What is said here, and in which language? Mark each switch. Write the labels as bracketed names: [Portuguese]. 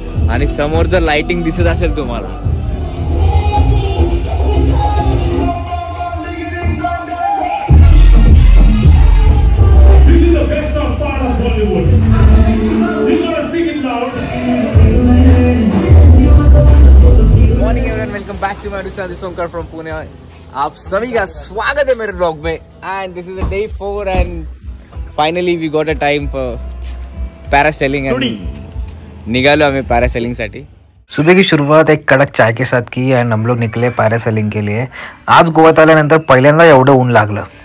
[Marathi] आणि समोर जर लाइटिंग दिसत असेल तुम्हाला, [English] Morning everyone, welcome back to my channel Sonkar from Pune. [Hindi] आप सभी का स्वागत है मेरे ब्लॉग में. [English] And this is day 4 and finally we got a time for parasailing. [Hindi] निकालो हमें पैरासेलिंग साठी. सुबह की शुरुआत एक कड़क चाय के साथ की एंड हम लोग निकले पैरासेलिंग के लिए. [Marathi] आज गोव्यात आल्यानंतर पहिल्यांदा एवढं ऊन लागलं.